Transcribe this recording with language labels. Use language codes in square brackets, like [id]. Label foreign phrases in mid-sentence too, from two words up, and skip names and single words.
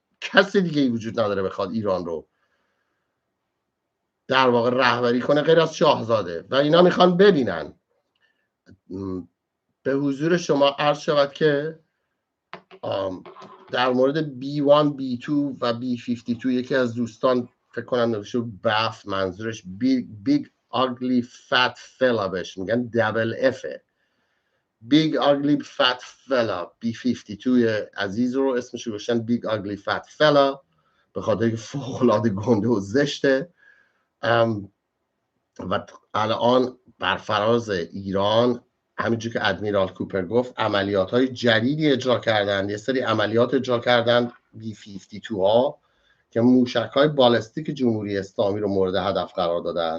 [fa] کسی دیگه ای وجود نداره بخواد ایران رو در واقع رهبری کنه غیر از شاهزاده و اینا میخوان ببینن. به حضور شما عرض شود که در مورد B1 B2 و B52 یکی از دوستان فکر کنم نوشته بف، منظورش [en] big ugly fat fella [fa] بهش میگن، [en] double F. big ugly fat fella [fa] B52 عزیز رو اسمش گذاشتن [en] big ugly fat fella [fa] به خاطر که فوق‌العاده گنده و زشته. و الان بر فراز ایران همینجور که ادمیرال کوپر گفت عملیات های جدیدی اجرا کردن، یه سری عملیات اجرا کردن B52 ها که موشک های بالستیک جمهوری اسلامی رو مورد هدف قرار دادن.